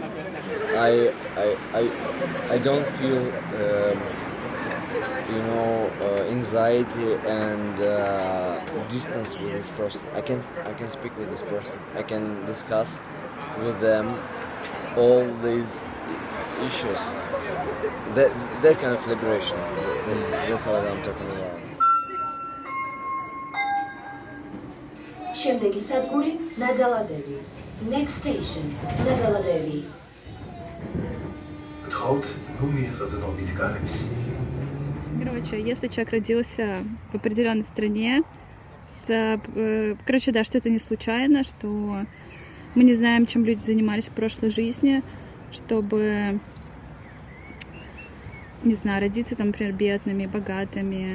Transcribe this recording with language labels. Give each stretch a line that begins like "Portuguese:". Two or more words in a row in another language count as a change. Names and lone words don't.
English: I don't feel anxiety and distance with this person. I can speak with this person. I can discuss with them all these issues. That kind of liberation. That's what I'm talking about.
Georgian: შემდეგი სადგური ნაძალადევი.
English: Next station ნაძალადევი.
Georgian: გთხოვთ, რომ მიეღებნობით გარემს.
Russian: Короче, если человек родился в определенной стране, короче, да, что это не случайно, что мы не знаем, чем люди занимались в прошлой жизни, чтобы, не знаю, родиться там, например, бедными, богатыми.